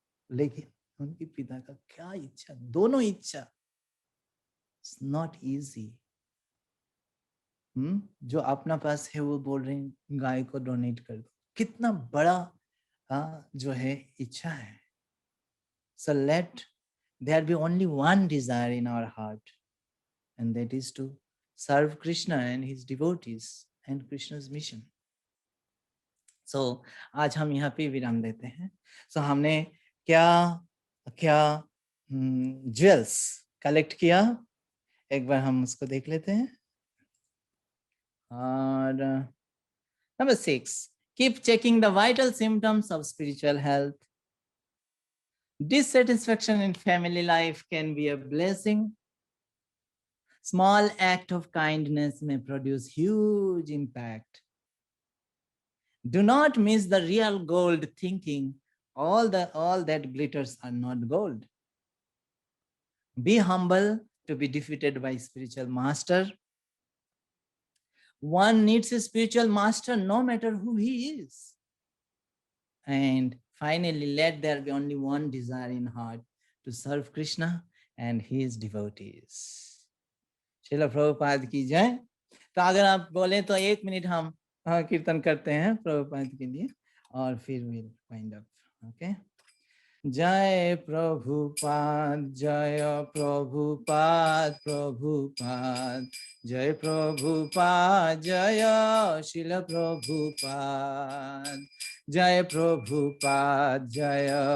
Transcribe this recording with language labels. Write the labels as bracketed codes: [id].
[hi] लेकिन उनके पिता का क्या इच्छा, दोनों इच्छा, [en] It's not easy. [hi] जो अपना पास है वो बोल रहे हैं गाय को डोनेट कर दो, कितना बड़ा जो है इच्छा है। [en] So let there be only one desire in our heart, and that is to serve Krishna and his devotees and Krishna's mission. [hi] So आज हम यहाँ पे विराम देते हैं। So हमने क्या क्या ज्वेल्स कलेक्ट किया, एक बार हम उसको देख लेते हैं। [en] और number 6, keep checking the vital symptoms of spiritual health. Dissatisfaction in family life can be a blessing. Small act of kindness may produce huge impact. Do not miss the real gold thinking all that glitters are not gold. Be humble to be defeated by spiritual master. One needs a spiritual master no matter who he is. And finally, let there be only one desire in heart, to serve Krishna and his devotees. [hi] Srila Prabhupada की जय। तो अगर आप बोले तो 1 minute हम कीर्तन करते हैं प्रभुपाद के लिए और फिर [en] Will wind up. [hi] ओके, जय प्रभुपाद, जय प्रभुपाद, प्रभुपाद जय प्रभुपाद, जय श्रील प्रभुपाद, जय प्रभुपाद, जय